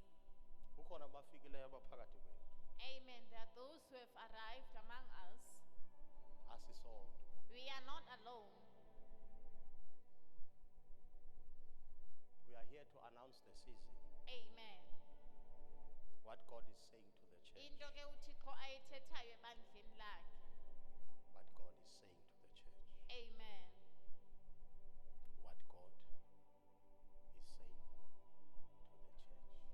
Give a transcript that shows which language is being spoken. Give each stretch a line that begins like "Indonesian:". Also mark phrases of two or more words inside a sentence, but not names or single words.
Xhosa: Kukhona abafikileyo abaphakathi kwethu. Amen.
English: There are those who have arrived among us.
Xhosa: Asisodwa.
English: We are not alone. We are here to announce the season. Amen. What God is saying to the church.
Xhosa: Into ke uThixo ayithethayo ebandleni lakhe.
English: What God is saying to the church. Amen. What God is saying to the church.